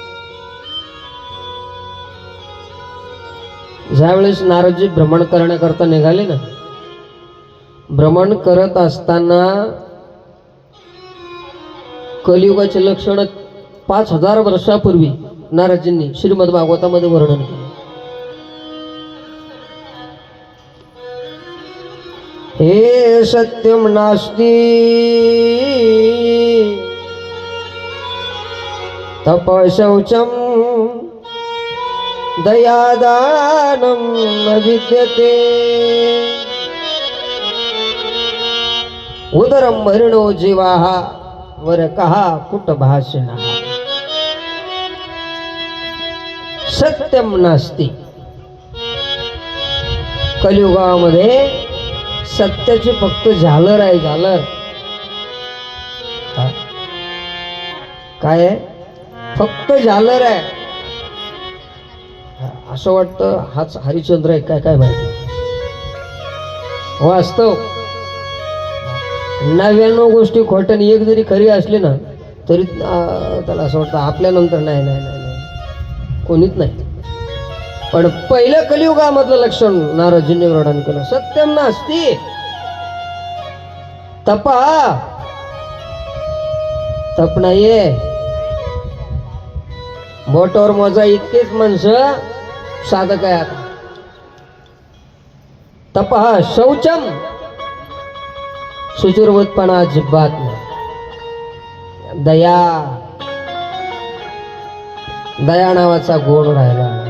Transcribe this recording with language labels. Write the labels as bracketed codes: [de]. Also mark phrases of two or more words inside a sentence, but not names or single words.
[mr] ज्यावेळेस नारदजी भ्रमण करण्याकरता निघाले ना, भ्रमण करत असताना कलियुगाचे लक्षण 5,000 वर्षापूर्वी नारदजींनी श्रीमद भागवतामध्ये वर्णन केले. [sa] हे सत्यम नास्ति तप शौचम दयादानं न विद्यते उदरं मरणो जीवाः वरकः कुटभाषिणः. सत्यम नास्ति. [mr] कलियुगामध्ये सत्याची फक्त झालर आहे, झालर. काय आहे? फक्त झालर आहे. असं वाटतं हाच हरिश्चंद्र आहे काय, काय माहिती. वास्तव 99 गोष्टी खोट्या आणि एक जरी खरी असली ना तरी त्याला असं वाटतं आपल्यानंतर नाही नाही नाही नाही कोणीच नाही. पण पहिलं कलियुगामधलं लक्षण नारदजींनी वर्णन केलं. [sa] सत्यम नास्ति तपा. [mr] तप नाहीये. बोटावर मोजा इतकेच माणसं साधक आहे. आता [sa] तप शौचम. [mr] सुचिरवतपणा अजिबात नाही. दया, दया नावाचा गुण राहिला.